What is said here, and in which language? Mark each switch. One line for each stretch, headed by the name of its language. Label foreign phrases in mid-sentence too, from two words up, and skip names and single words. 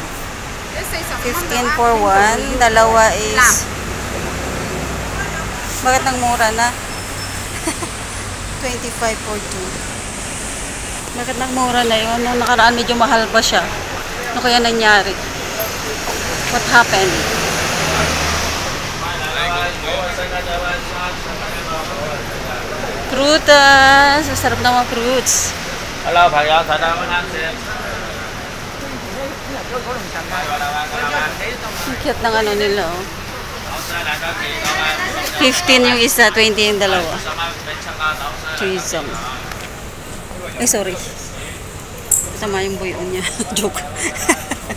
Filipino: 15 for 1. Dalawa is... Bakit nang mura na? 25 for 2. Bakit nang mura na yun? Nung nakaraan medyo mahal pa siya. Ano kaya nangyari?
English: What happened?
Filipino: Prutas! Masarap na mga fruits. Hello,
Cantonese: 朋友，睇睇我啱先。
Filipino: Ang cute ng ano nila, oh. 15 yung isa, 20 yung dalawa. Tuism. Ay, sorry. Tama yung buyon niya. Joke.